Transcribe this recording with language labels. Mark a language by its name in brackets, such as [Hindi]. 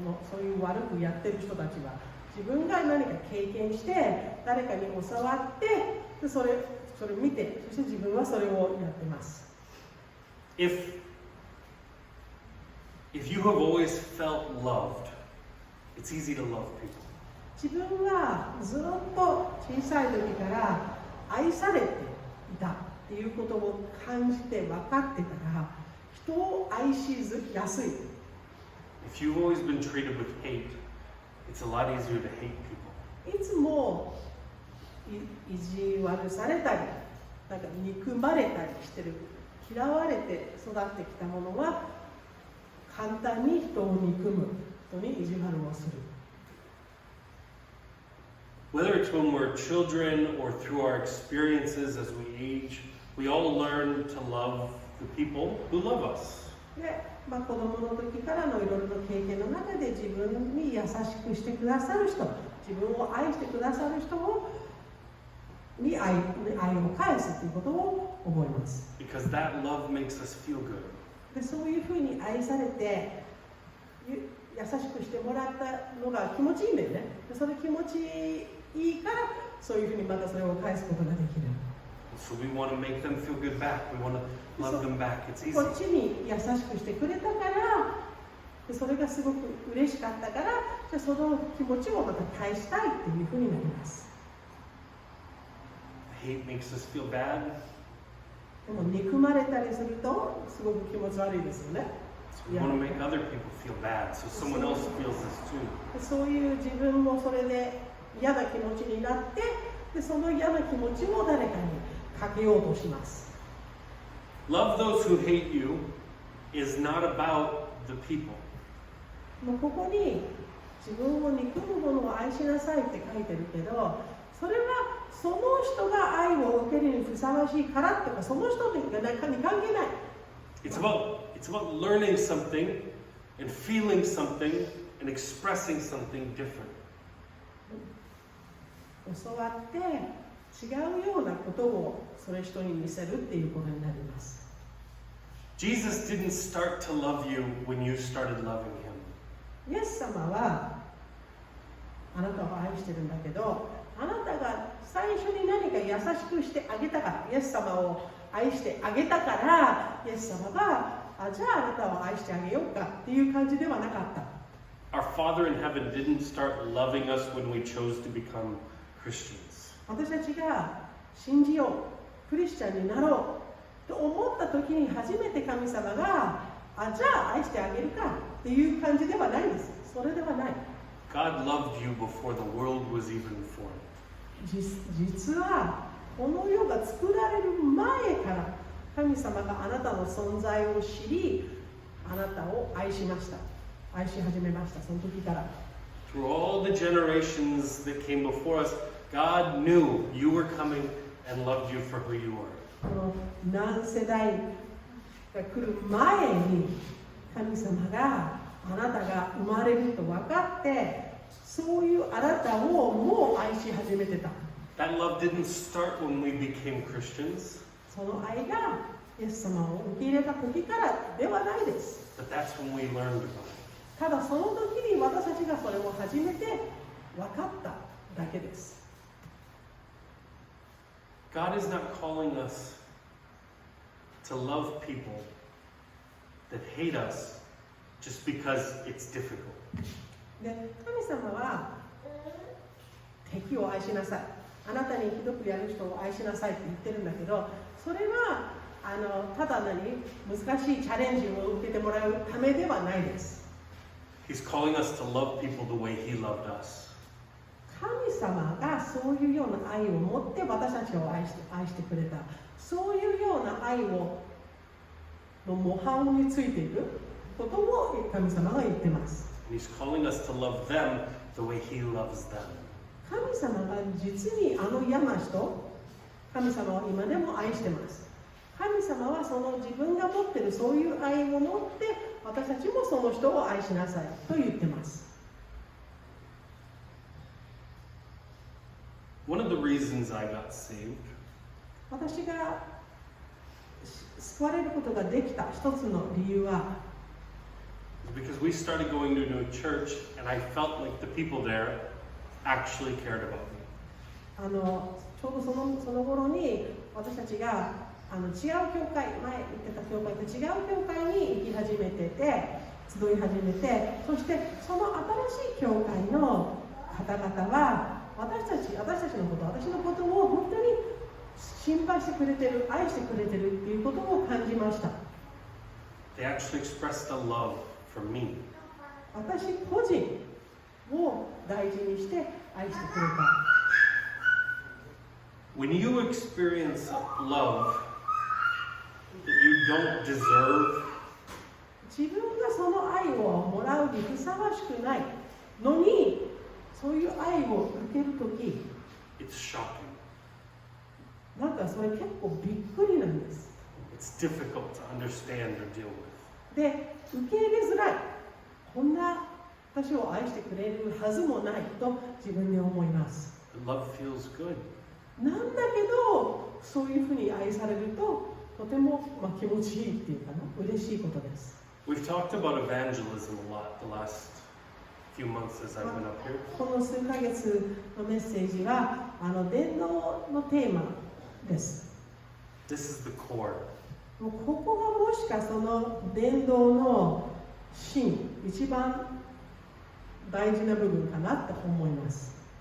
[Japanese] そういう悪くやってる人たちは自分が何か経験して誰かに教わってでそれを見て、そして自分はそれをやってます。 [English] If you have always felt loved, it's easy to love people. [Japanese] 自分はずっと小さい時から愛されていたっていうことを感じて分かってたら人を愛しやすい。 [English] If you've always been treated with hate, it's a lot easier to hate people. [Japanese] いつも意地悪されたりなんか憎まれたりしてる、嫌われて育ってきたものは簡単に人を憎む、人に意地悪をする。 [English] Whether it's when we're children or through our experiences as we age, we all learn to love the people who love us. [Japanese] で、子供の時からのいろいろな経験の中で自分に優しくしてくださる人、自分を愛してくださる人に愛を返すということを覚えます。 [English] Because that love makes us feel good. [Japanese] で、そういうふうに愛されて優しくしてもらったのが気持ちいいんだよね。で、それ気持ちいいからそういうふうにまたそれを返すことができる。 [English] So we want to make them feel good back. We want to love them back. It's [Japanese] こ [English] easy. [Japanese] っちに優しくしてくれたからで、それがすごく嬉しかったから、じゃあその気持ちをまた返したいっていうふうになります。 [English] Hate makes us feel bad. [Japanese] でも憎まれたりするとすごく気持ち悪いですよね。 [English] So we want to make other people feel bad. So someone else feels this too. [Japanese] で、そういう自分もそれで嫌な気持ちになって、でその嫌な気持ちを誰かにかけようとします。 [English] Love those who hate you is not about the people. [Japanese] もうここに自分を憎む者を愛しなさいって書いてるけど、それはその人が愛を受けるにふさわしいからとか、その人に関係ない。 [English] It's about learning something and feeling something and expressing something different. [Japanese] 教わって違うようなことをそれ人に見せるっていうことになります。 [English] Jesus didn't start to love you when you started loving him. [Japanese] イエス様はあなたを愛してるんだけど、あなたが最初に何か優しくしてあげたから、イエス様を愛してあげたから、イエス様がじゃああなたを愛してあげようかっていう感じではなかった。 [English] Our Father in heaven didn't start loving us when we chose to become Christians. [Japanese] 私たちが信じよう、クリスチャンになろうと思った時に初めて神様がじゃあ愛してあげるかっていう感じではないです。それではない。 [English] God loved you before the world was even formed. [Japanese] 実はこの世が作られる前から神様があなたの存在を知り、あなたを愛しました。愛し始めました。その時から。 [English] Through all the generations that came before us, God knew you were coming and loved you for who you are. [Japanese] この何世代が来る前に神様があなたが生まれると分かって、そういうあなたをもう愛し始めてた。 [English] That love didn't start when we became Christians, [Japanese] その愛がイエス様を受け入れた時からではないです。 [English] but that's when we learned about it. [Japanese] ただその時に私たちがそれを初めて分かっただけです。 [English] God is not calling us to love people that hate us just because it's difficult. [Japanese] で、神様は敵を愛しなさい、あなたにひどくやる人を愛しなさいって言ってるんだけど、それはただ難しいチャレンジを受けてもらうためではないです。 [English] He's calling us to love people the way He loved us. [Japanese] 神様がそういうような愛を持って私たちを愛してくれた。そういうような愛をの模範についていることを神様が言ってます。 [English] And He's calling us to love them the way He loves them. [Japanese] 神様が実に嫌な人、神様は今でも愛してます。神様はその自分が持っているそういう愛を持って私たちもその人を愛しなさいと言ってます。 [English] One of the reasons I got saved [Japanese] 私が救われることができた一つの理由は、 [English] is because we started going to a new church and I felt like the people there actually cared about me. [Japanese] ちょうどその頃に私たちが違う教会、前行ってた教会と違う教会に行き始めてて、集い始めて、そしてその新しい教会の方々は私たちのこと、私のことを本当に心配してくれてる、愛してくれてるっていうことを感じました。 [English] They actually expressed a love for me. [Japanese] 私個人を大事にして愛してくれた。 [English] When you experience love that you don't deserve, [Japanese] 自分がその愛をもらうにふさわしくないのに、そういう愛を受けるとき、 [English] it's shocking. [Japanese] なんかそれ結構びっくりなんです。 [English] It's difficult to understand or deal with. [Japanese] で、受け入れづらい。こんな私を愛してくれるはずもないと自分で思います。 [English] But love feels good. [Japanese] なんだけど、そういうふうに愛されると、とても、気持ちいいっていうかな、嬉しいことです。 [English] We've talked about evangelism a lot the last few months as I've been up here. [Japanese] この数ヶ月のメッセージは、伝道のテーマです。 [English] This is the core. [Japanese] もうここがもしかその伝道の芯、一番大事な部分かなって思います。